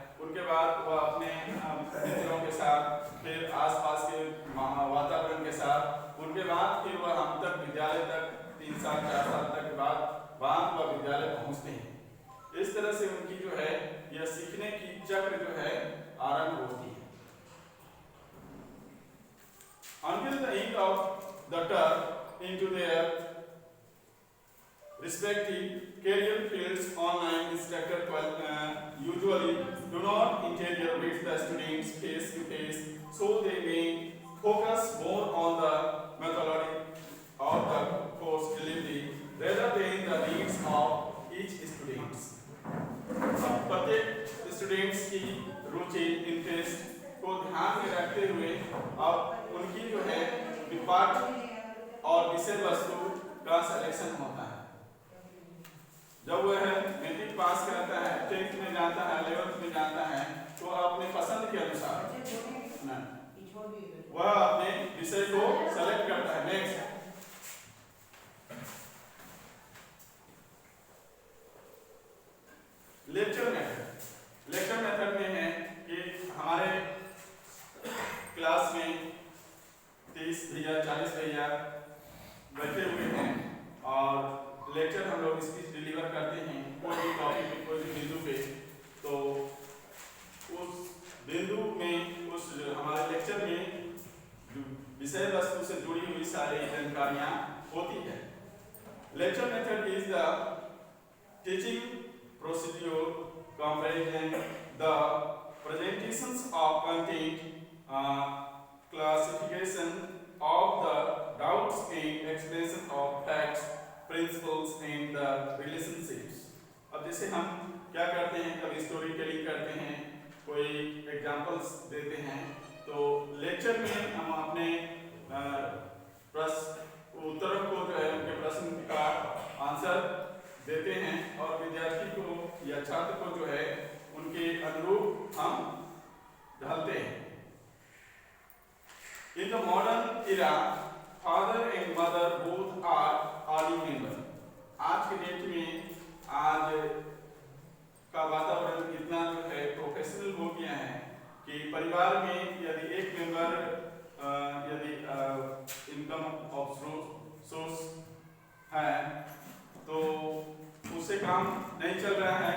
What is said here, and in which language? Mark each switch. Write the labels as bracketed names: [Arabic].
[Hindi] उनके बाद वह अपने मित्रों के साथ, फिर आसपास के वातावरण के साथ, उनके बाद फिर वह हम तक विद्यालय तक 3 साल 4 साल तक के बाद वह विद्यालय पहुँचते हैं। इस तरह से उनकी जो है यह सीखने की चक्र जो है आरंभ होती है। [English] Until the end of the term into their respective career fields, online instructor usually do not interfere with the students face to face, so they may focus more on the methodology of the course delivery rather than the needs of each student. [Hindi] प्रत्येक students की रुचि, interest को ध्यान में रखते हुए अब उनकी जो है पाठ और विषय वस्तु का सिलेक्शन होता है। जब वह मैट्रिक पास करता है, 10th में जाता है, 11th में जाता है, तो अपने पसंद के अनुसार वह अपने विषय को सेलेक्ट करता है। Next lecture method. Lecture method में है कि हमारे क्लास में 30 भैया 40 भैया बैठे हुए हैं और लेक्चर हम लोग स्पीच डिलीवर करते हैं कोई भी टॉपिक पे, कोई भी बिंदु पे। तो उस बिंदु में, उस हमारे लेक्चर में विषय वस्तु से जुड़ी हुई सारी जानकारियाँ होती है। [English] Lecture method is the teaching procedure comprising the presentations of content, classification of the doubts and explanation of facts, principles and the relationships. [Hindi] अब जैसे हम क्या करते हैं, कभी स्टोरी टेलिंग करते हैं, कोई एग्जांपल्स देते हैं, तो लेक्चर में हम अपने प्रश्न उत्तरों को जो है उनके प्रश्न का आंसर देते हैं और विद्यार्थी को या छात्र को जो है उनके अनुरूप हम ढालते हैं। [English] In the modern era, father and mother both are early member. [Hindi] आज के डेट में आज का वातावरण इतना जो है प्रोफेशनल हो गया है कि परिवार में यदि एक मेंबर यदि इनकम ऑफ सोर्स है तो उससे काम नहीं चल रहा है।